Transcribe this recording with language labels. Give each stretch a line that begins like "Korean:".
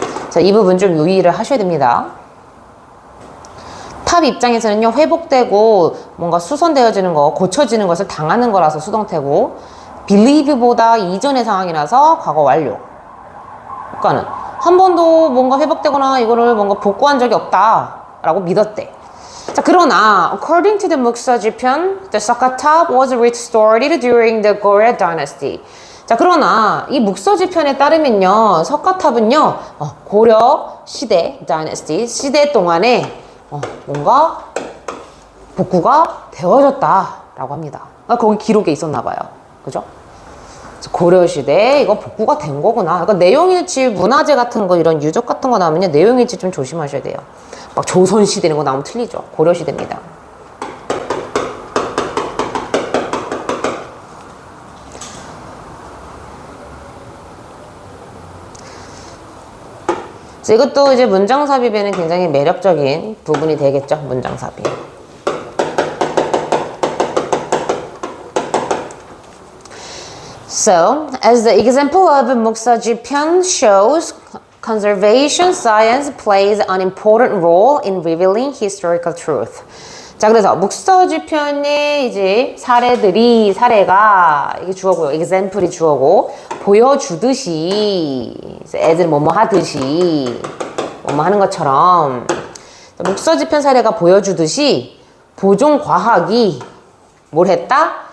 Korean: 자, 이 부분 좀 유의를 하셔야 됩니다. 탑 입장에서는요, 회복되고 뭔가 수선되어지는 거, 고쳐지는 것을 당하는 거라서 수동태고, believe보다 이전의 상황이라서 과거 완료. 그러니까는 한 번도 뭔가 회복되거나 이거를 뭔가 복구한 적이 없다라고 믿었대. 자, 그러나
English: according to the 묵서지편, the Sokka-tab was restored during the Goryeo dynasty.
Korean: 자, 그러나 이 묵서지편에 따르면요, 석가탑은요, 고려 시대, dynasty 시대 동안에 뭔가 복구가 되어졌다라고 합니다. 거기 기록에 있었나 봐요. 그죠? 고려 시대에 이거 복구가 된 거구나. 그러니까 내용일치, 문화재 같은 거, 이런 유적 같은 거 나오면요, 내용일치 좀 조심하셔야 돼요. 막 조선 시대 이런 거 나오면 틀리죠. 고려 시대입니다. 이것도 이제 문장 삽입에는 굉장히 매력적인 부분이 되겠죠. 문장 삽입.
English: So, as the example of 묵서지편 shows, conservation science plays an important role in revealing historical truth.
Korean: 자, 그래서 묵서지편의 이제 사례가 이게 주어고요. example이 주어고, 보여주듯이, 애들 뭐뭐 하듯이, 뭐뭐 하는 것처럼, 묵서지편 사례가 보여주듯이 보존과학이 뭘 했다?